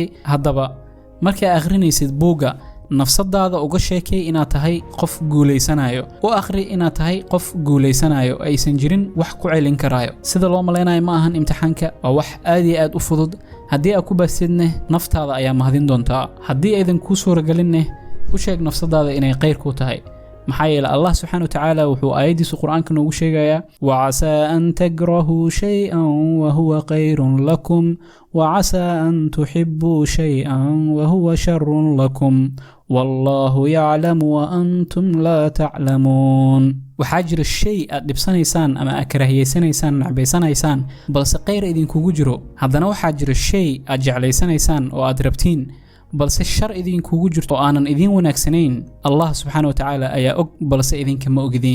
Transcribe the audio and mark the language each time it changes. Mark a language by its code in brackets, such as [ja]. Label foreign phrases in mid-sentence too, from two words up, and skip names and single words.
[so] haddaba markaa akhrinaysid buuga nafsadaada uga sheekay inaad tahay qof guuleysanayo, u akhri inaad tahay qof guuleysanayo, aysan jirin wax ku celin karaayo. sida loo maleynayo ma ahan imtixaanka, waa wax aad iyo aad u fudud. haddii aad ku baasidne naftaada ayaa mahadin doontaa. haddii aydan kuu suuragelinne u sheeg nafsadaada inay khayr ku tahay, maxaa yeelay Allah [ar] سبحانه وتعالى [so] wuxuu aayadiisa quraanka noogu sheegayaa [ar] وعسى أن تكرهوا شيئا وهو خير لكم وعسى أن تحبوا شيئا وهو شر لكم والله يعلم وأنتم لا تعلمون. [so] waxaa jira shay aad dhibsanaysaan ama aad karaahiyeynaysaan, nacbaysanaysaan, balse khayr idinkugu jiro. haddana waxaa jira shay aad jeclaysanaysaan oo aad rabtiin balse shar idinkugu jirto oo aanan idin wanaagsanayn. Allah [ar] سبحانه وتعالى [so] ayaa og, balse idinka ma ogidin.